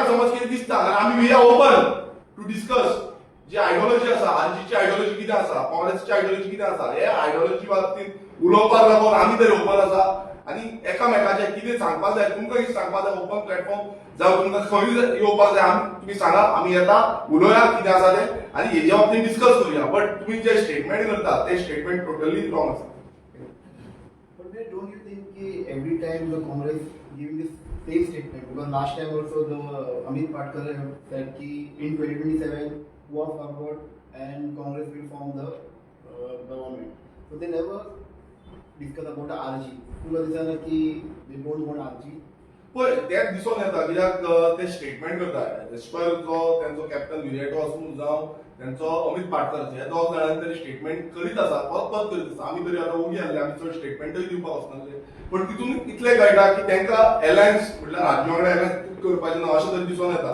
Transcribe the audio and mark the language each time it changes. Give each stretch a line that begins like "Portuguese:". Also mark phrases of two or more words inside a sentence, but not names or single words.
Konkani: समज कितें दिसता आमी
English: we are open to discuss
Konkani: जी आयडियोलॉजी आसा आरजीची आयडियोलॉजी कितें आसा काँग्रेसची आयडियोलॉजी कितें आसा हे आयडियोलॉजी बाबतींत उलोवपाक लागून आमी तरी ओपन आसा आनी एकामेकाचें कितें सांगपाक जाय तुमकां कितें सांगपाक जाय
English: open platform
Konkani: जावं तुमकां खंय येवपाक जाय तुमी सांगा आमी येता उलोवया कितें आसा तें आनी हेजे बाबतींत डिस्कस करुया बट तुमी जे स्टेटमेंट करता ते स्टेटमेंट
English: totally wrong
Konkani: आसा.
English: But don't you think that every time the Congress giving this same statement, because last time also the Amit Patkar said that in 2027 war forward and Congress will form the government. So they never discuss about the RG.
Marathi: तुला दिसना की
English: they don't want RG.
Konkani: पळय तेच दिसून येता कित्याक ते स्टेटमेंट करता
English: as per
Konkani: जो तेंचो कॅप्टन विरिएटो आसूं जावं तेंचो अमित पाटकर हे दोग जाणांनी तरी स्टेटमेंट करीत आसा परत करीत आसा आमी तरी आतां उगी आहले आमी चड स्टेटमेंटूय दिवपाक वचनासले पण तितून इतलें कळटा की तेंकां एलायन्स म्हटल्यार राज्या वांगडा एलायन्स करपाचें ना अशें तरी दिसून येता.